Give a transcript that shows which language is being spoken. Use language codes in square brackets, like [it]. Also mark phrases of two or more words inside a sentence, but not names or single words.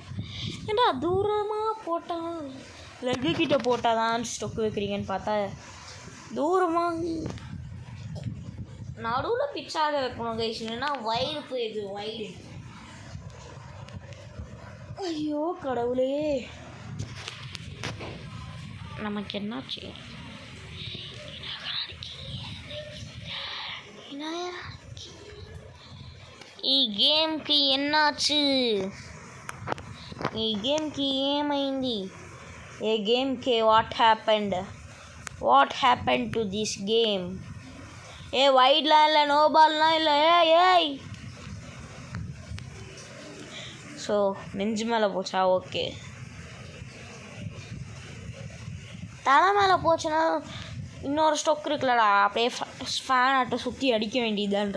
[ta] ஏண்டா தூரமாக போட்டால் லெக்கு கிட்ட போட்டால் தான் ஸ்டொக்கு வைக்கிறீங்கன்னு பார்த்தா தூரமாக நடுவில் பிச்சாக வைக்கணும் கைஸ், இல்லைன்னா வைடு போயிடுது. வைடு. ஐயோ கடவுளே, நமக்கு என்னாச்சு? [te] ఈ గేమ్కి ఎన్నాచ్చు? ఈ గేమ్కి ఏమైంది? ఏ గేమ్కి [en] what happened to this game? [ta] ఏ వైడ్లా இல்லை, [en] no ball [ta] இல்லை. ஏய் ஸோ நெஞ்சு மேலே போச்சா? ஓகே. தலை மேலே போச்சுன்னா இன்னொரு ஸ்டொக் இருக்குல்லடா, அப்படியே ஃபேன் ஆட்டை சுற்றி அடிக்க வேண்டியதுதான்றா.